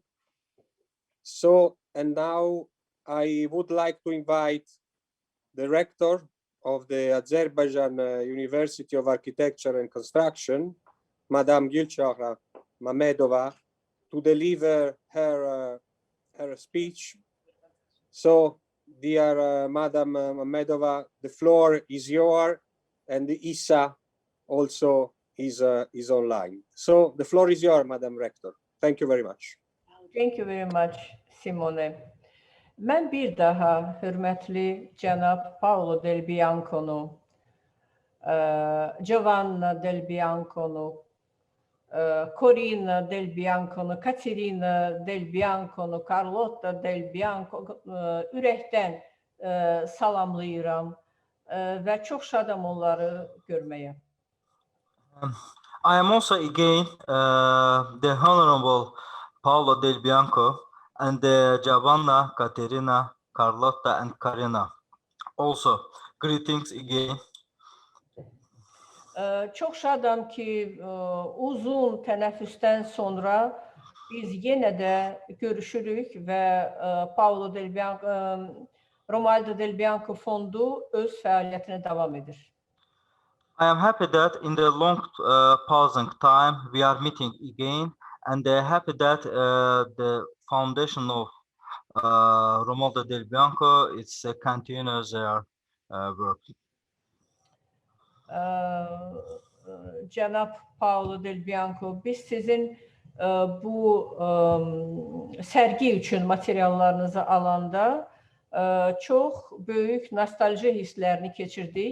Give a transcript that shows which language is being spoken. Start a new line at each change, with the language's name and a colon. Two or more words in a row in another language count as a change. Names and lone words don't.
English: So, and now I would like to invite the rector of the Azerbaijan University of Architecture and Construction, Madam Gilcha Mamedova, to deliver her speech. So, dear Madam Mamedova, the floor is yours, and Issa also is online. So the floor is yours, Madam Rector. Thank you very much. Thank you very much, Simone.
Azerbaijani: Mən bir daha hörmətli cənab Paolo Del Bianco'nu, Giovanna Del Bianco'nu, Corina Del Bianco'nu, Katerina Del Bianco'nu, Carlotta Del Bianco ürəkdən salamlayıram və çox şadam onları görməyə.
English: I am also again the Honorable Paolo Del Bianco and Giovanna, Caterina, Carlotta, and Karina. Also, greetings again.
Azerbaijani: Çox şadam ki, uzun tənəffüsdən sonra biz yenə də görüşürük və Paolo Del Bianco, Romualdo Del Bianco Fondu öz fəaliyyətinə davam edir.
English: I am happy that in the long pausing time we are meeting again, and happy that the foundation of Romualdo Del Bianco is continues their work.
Azerbaijani: Cənab Paolo Del Bianco, biz sizin bu sərgi üçün materiallarınızı alanda Çox böyük nostalji hisslərini keçirdik.